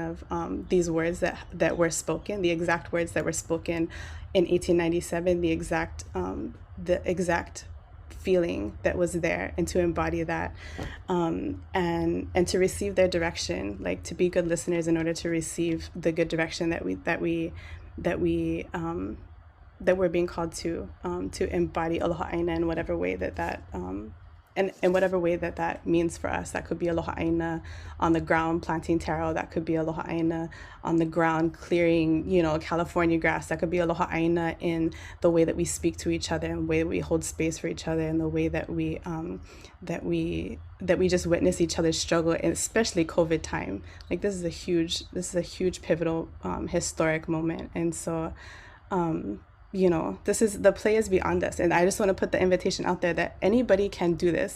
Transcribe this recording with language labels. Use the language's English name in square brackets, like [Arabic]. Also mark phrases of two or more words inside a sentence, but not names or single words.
[English] of these words that were spoken, the exact words that were spoken in 1897, the exact feeling that was there, and to embody that, and to receive their direction, like to be good listeners in order to receive the good direction that we're being called to embody [Hawaiian] aloha ʻāina [English] in whatever way that and in whatever way that means for us. That could be [Hawaiian] aloha ʻāina [English] on the ground planting taro. That could be [Hawaiian] aloha ʻāina [English] on the ground clearing, California grass. That could be [Hawaiian] aloha ʻāina [English] in the way that we speak to each other, and the way that we hold space for each other, and the way that we just witness each other's struggle, and especially COVID time. Like this is a huge pivotal historic moment. And so the play is beyond us, and I just want to put the invitation out there that anybody can do this.